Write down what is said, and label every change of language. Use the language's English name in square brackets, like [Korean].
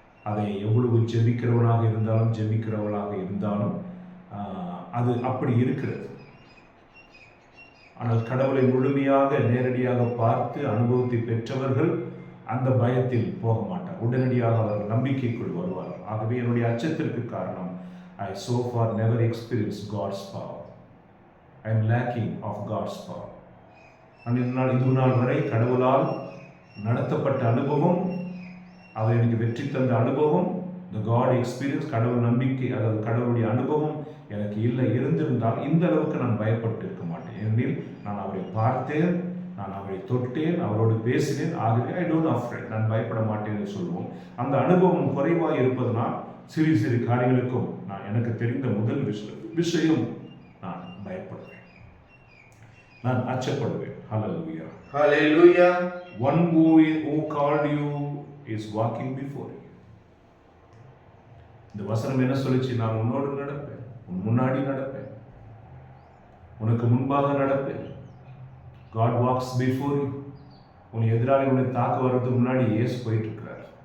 [Tamil] அதை எவ்வளவு ஜெபிக்கிறவனாக இருந்தாலும் ஜெபிக்கிறவளாக இருந்தாலும் அது அப்படி இருக்கிறது. ஆனால் கடவுளை முழுமையாக நேரடியாக பார்த்து அனுபவத்தை பெற்றவர்கள் அந்த பயத்தில் போக மாட்டார். உடனடியாக அவர்கள் நம்பிக்கைக்குள் வருவார். ஆகவே என்னுடைய அச்சத்திற்கு காரணம், [English] I so far never experienced God's power. I am lacking of God's power. [Tamil] இது நாள் வரை கடவுளால் நடத்தப்பட்ட அனுபவம், அவர் எனக்கு வெற்றி தந்த அனுபவம், [English] the God experience, [Tamil] கடவுள் நம்பிக்கை, அதாவது கடவுளுடைய அனுபவம் எனக்கு இல்லை. இருந்திருந்தால் இந்த அளவுக்கு நான் பயப்பட்டு இருக்க மாட்டேன். ஏனெனில் நான் அவரை பார்த்தேன், நான் அவரை தொட்டேன், அவரோடு பேசினேன். ஆகவே [English] I don't afraid, [Tamil] நான் பயப்பட மாட்டேன் என்று சொல்லுவோம். அந்த அனுபவம் குறைவாக இருப்பதனால் சிறு சிறு காரியங்களுக்கும் நான் எனக்கு தெரிந்த முதல் விஷயம் நான் பயப்படுவேன், நான் அச்சப்படுவேன். [English] Hallelujah. Hallelujah. One who called you is walking before you. [Tamil] இந்த வசனம் என்ன சொல்லுச்சு? நான் உன்னோடு நடப்பேன், உன் முன்னாடி நடப்பேன், உனக்கு முன்பாக நடப்பேன். [English] God walks before you. [Tamil] உன் எதிராளி உன்னை தாக்க வர்றதுக்கு முன்னாடி இயேசு போயிட்டு இருக்கிறார்.